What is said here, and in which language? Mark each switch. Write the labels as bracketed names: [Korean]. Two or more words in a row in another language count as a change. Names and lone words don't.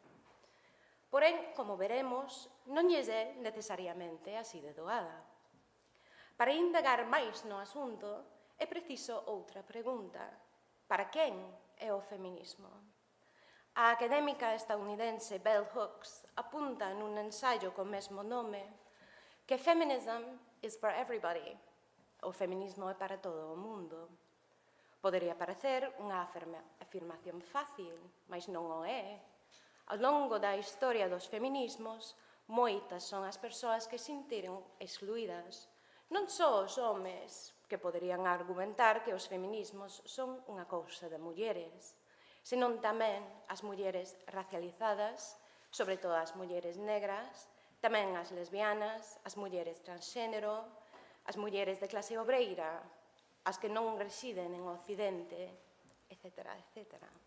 [Galician] Porén, como veremos, non lles é necesariamente así de doada. Para indagar máis no asunto, é preciso outra pregunta: para quen é o feminismo? A académica estadounidense Bell Hooks apunta nun ensaio co mesmo nome que [English] feminism is for everybody. [Galician] O feminismo é para todo o mundo. Podería parecer unha afirmación fácil, mas non o é. Ao longo da historia dos feminismos, moitas son as persoas que sentiron excluídas. Non só os homes, que poderían argumentar que os feminismos son unha cousa de mulleres, senón tamén as mulleres racializadas, sobre todo as mulleres negras, tamén as lesbianas, as mulleres transxénero, as mulleres de clase obreira, as que non residen en Occidente, etc., etc.